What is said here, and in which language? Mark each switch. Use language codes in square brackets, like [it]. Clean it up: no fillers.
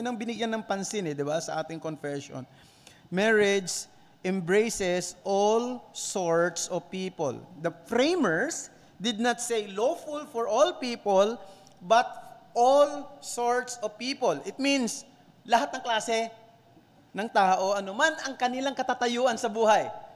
[tl] Yun ang binigyan ng pansin, di ba, sa ating confession. [en] Marriage embraces all sorts of people. The framers did not say lawful for all people, but all sorts of people. It means [tl] lahat ng klase ng tao, anuman ang kanilang katatayuan sa buhay.